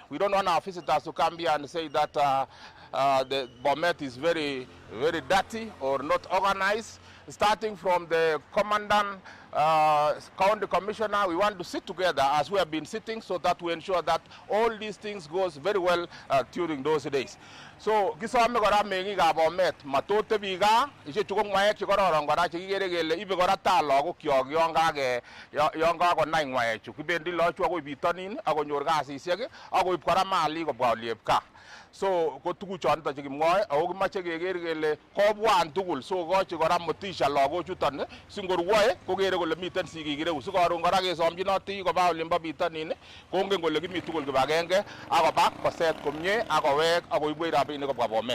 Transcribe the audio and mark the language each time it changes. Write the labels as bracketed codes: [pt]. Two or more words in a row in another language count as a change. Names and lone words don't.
[en] We don't want our visitors to come here and say that the Bomet is very, very dirty or not organized. Starting from the commandant, county commissioner, we want to sit together as we have been sitting, so that we ensure that all these things goes very well during those days. [sgc] So kisome kora meng'ikab Bomet matote biga ichechu ko ng'waek chekororon kora chekikere kele ibe kora taa lagokyok yon kakonai ng'waechu. Kibendi loochu akoi bitonin akonyor kasisiek akoib kora malik kobwa oliep gaa. So ko tuguchonito chekimwoe ako kimache keker kele kobwan tugul, so kochi kora motisha lagochuton singorwoe kokere kole miten sigik ireu, sikoron kora kesomchinoti koba olimbo bitonin kongen kole kimi tugul kibagenge akoba koset komie akowek akoibwech rabinik kobwa Bomet.